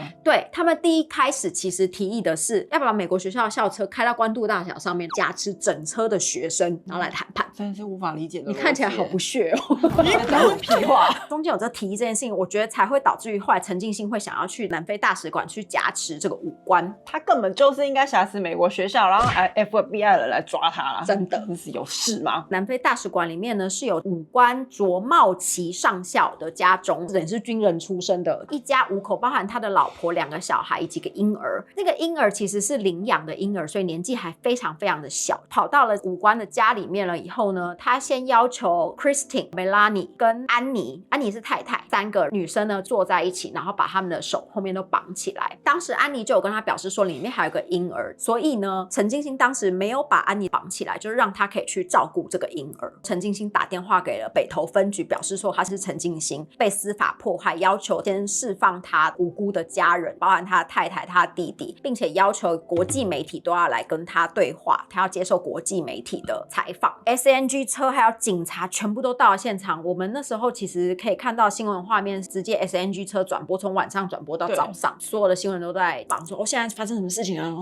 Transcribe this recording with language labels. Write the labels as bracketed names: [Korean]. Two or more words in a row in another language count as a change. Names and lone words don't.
[Chinese] 對，他們第一開始其實提議的是要把美國學校的校車開到關渡大橋上面，挾持整車的學生，然後來談判。真的是無法理解的。你看起來好不屑哦。什麼屁話？中間有這提議這件事情，我覺得才會導致於後來陳進興會想要去南非大使館去挾持這個武官。他根本就是應該挾持美國學校，然後 FBI 的人來抓他啦。真的是有事吗？南非大使館裡面呢是有武官卓茂奇上校的家中，也是军人出身的，一家5口，包含他的老婆、2個小孩以及個嬰兒。那個嬰兒其實是領養的嬰兒，所以年紀還非常非常的小。跑到了武官的家裡面了以後呢，他先要求 Christine、Melanie 跟安妮是太太，3個女生呢坐在一起，然後把他們的手後面都綁起來。當時安妮就有跟他表示說裡面還有個嬰兒，所以呢陳進興當時沒有把安妮綁起來，就是讓他可以去照顧這個嬰兒。陳進興打電話給了北投分局，表示說他是陳進興被司法迫害，要求先釋放他無辜的家人，包含他的太太、他的弟弟，並且要求國際媒體都要來跟他對話，他要接受國際媒體的採訪。SNG 車還有警察全部都到了現場。我們那時候其實可以看到新聞畫面，直接 SNG 車轉播，從晚上轉播到早上，所有的新聞都在講說現在發生什麼事情啊？